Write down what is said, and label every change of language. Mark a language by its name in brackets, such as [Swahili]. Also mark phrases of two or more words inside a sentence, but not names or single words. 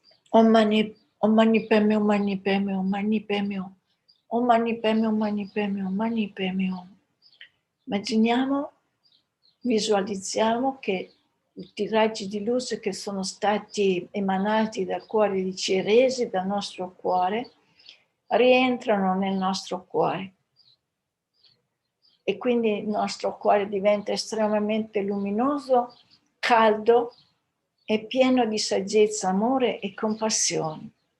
[Sanskrit] Om mani padme, om mani padme, om mani padme, om mani padme, om mani padme, om mani padme. [Italian] Immaginiamo, visualizziamo che tutti i raggi di luce che sono stati emanati dal cuore di Chenrezig, dal nostro cuore, rientrano nel nostro cuore. E quindi il nostro cuore diventa estremamente luminoso, caldo e pieno di saggezza, amore e compassione.